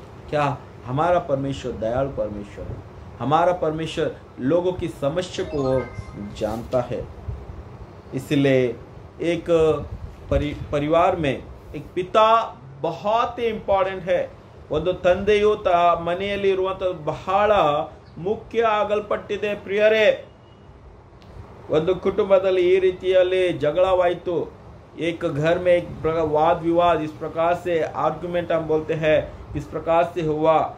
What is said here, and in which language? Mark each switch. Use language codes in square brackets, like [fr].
[hi] क्या हमारा परमेश्वर दयालु परमेश्वर है। हमारा परमेश्वर लोगों की समस्या को वो जानता है। इसलिए एक परिवार में एक पिता बहुत ही ಇಂಪಾರ್ಟೆಂಟ್ है। [kn] ಒಂದು ತಂದೆಯು ಮನೆಯಲ್ಲಿ ಇರುವಂತ ಬಹಳ ಮುಖ್ಯ ಆಗಲ್ಪಟ್ಟಿದೆ ಪ್ರಿಯರೇ। ಒಂದು ಕುಟುಂಬದಲ್ಲಿ ಈ ರೀತಿಯಲ್ಲಿ ಜಗಳವಾಯಿತು, [hi] एक घर में एक वाद विवाद इस प्रकार से आर्गुमेंट हम बोलते हैं, इस प्रकार से हुआ।